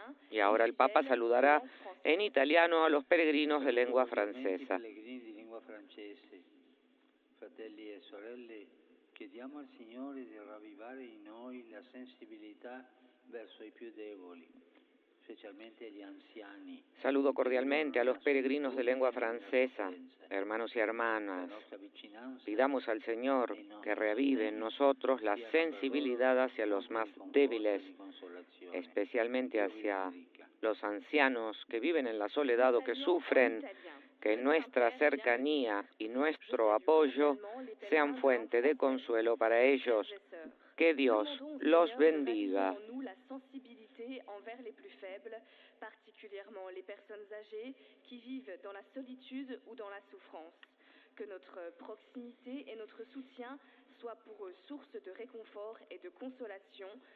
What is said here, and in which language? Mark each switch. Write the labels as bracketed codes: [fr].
[es] Y ahora el Papa saludará en italiano a los peregrinos de lengua francesa. [it] Fratelli e sorelle, chiediamo al Signore di ravvivare in noi la sensibilità verso i più deboli, specialmente gli anziani. [es] Saludo cordialmente a los peregrinos de lengua francesa, hermanos y hermanas. Pidamos al Señor que reavive en nosotros la sensibilidad hacia los más débiles, especialmente hacia los ancianos que viven en la soledad o que sufren, que nuestra cercanía y nuestro apoyo sean fuente de consuelo para ellos. Que Dios los bendiga. [fr] Envers les plus faibles, particulièrement les personnes âgées qui vivent dans la solitude ou dans la souffrance. Que notre proximité et notre soutien soient pour eux source de réconfort et de consolation.